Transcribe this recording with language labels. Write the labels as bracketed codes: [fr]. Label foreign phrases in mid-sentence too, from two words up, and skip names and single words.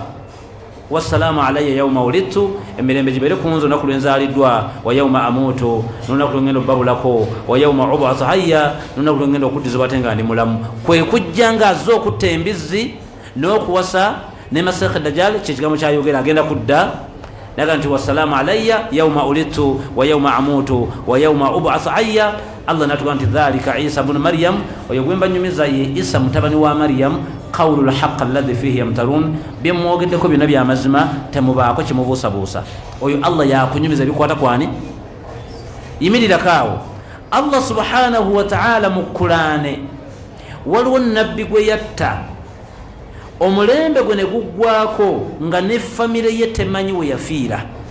[ar] والسلام علي يوم ولدت, [lg] emirembe gibeere ku nze olunaku lwe nzaaliddwa. [ar] ويوم أموت, [lg] n'olunaku lwe ngenda obbabulako. [ar] ويوم أبعث حيا, [lg] n'olunaku lwe ngenda okuddizibwa ate nga ndi mulamu. Kwe kujja ng'azze okutta embizzi n'okuwasa ne Masiihi Dajjal, kyekigambo kyayogera agenda kudda. Naga nti [ar] والسلام علي يوم ولدت ويوم أموت ويوم أبعث حيا. [lg] Allah natuga nti [ar] ذلك عيسى ابن مريم, [lg] oyo gwe mbanyumiza ye Isa mutabani wa Maryam. [ar] قول الحق الذي فيه يمترون, [lg] bye mwogeddeko byonna byamazima, temubaako kimubuusabuusa. Oyo Allah yakunyumiza ebikwata kwani? Yimirirako awo. Allah [ar] سبحانه وتعالى [lg] mu Qur'ani waliwo nabbi gwe yatta, omulembe gwe ne guggwako nga ne famire ye temanyi we yafiira.